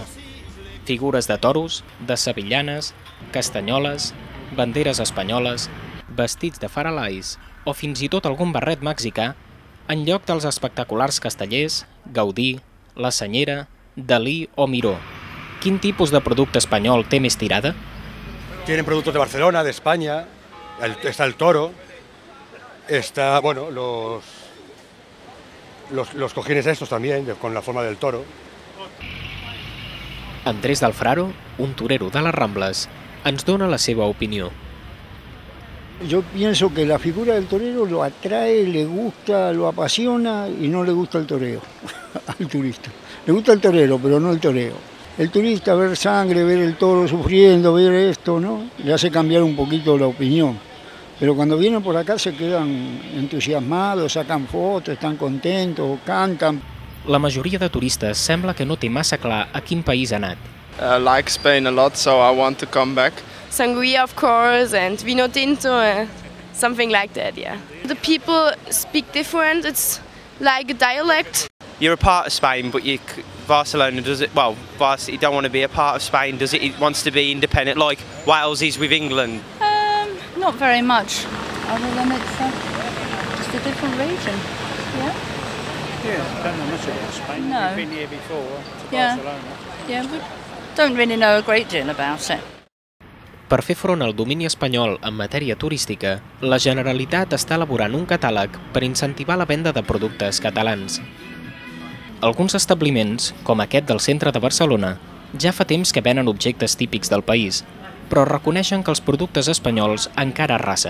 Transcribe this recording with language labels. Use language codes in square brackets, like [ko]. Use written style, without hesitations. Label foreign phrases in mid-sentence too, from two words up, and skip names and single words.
[ca] Figures de toros, de sevillanes, castanyoles, banderes espanyoles, vestits de faralais o fins i tot algun barret mexicà, en lloc dels espectaculars castellers, Gaudí, la Senyera, Dalí o Miró. Quin tipus de producte espanyol té més tirada? [es] Tienen productos de Barcelona, de España, está el toro, está, bueno, los cojines estos también, con la forma del toro. [ca] Andrés del Fraro, un torero de les Rambles, ens dona la seva opinió. [es] Yo pienso que la figura del torero lo atrae, le gusta, lo apasiona y no le gusta el toreo al turista. Le gusta el torero, pero no el toreo. El turista, ver sangre, ver el toro sufriendo, ver esto, ¿no? Le hace cambiar un poquito la opinión. Pero cuando vienen por acá se quedan entusiasmados, sacan fotos, están contentos, cantan. [ca] La majoria de turistes sembla que no té massa clar a quin país ha anat. [en] I like Spain a lot, so I want to come back. Sangria, of course, and [es] vino tinto, [en] something like that, yeah. The people speak different, it's like a dialect. You're a part of Spain, but Barcelona does it, well, Varsity don't want to be a part of Spain, does it? It wants to be independent, like Wales is with England. Not very much, other than it's just a different region, yeah? Yeah, I don't know much about Spain. No. We've been here before, to Yeah. Barcelona. Yeah, we don't really know a great deal about it. [ca] Per fer front al domini espanyol en matèria turística, la Generalitat està elaborant un catàleg per incentivar la venda de productes catalans. Alguns establiments, com aquest del centre de Barcelona, ja fa temps que venen objectes típics del país, però reconeixen que els productes espanyols encara arrasen.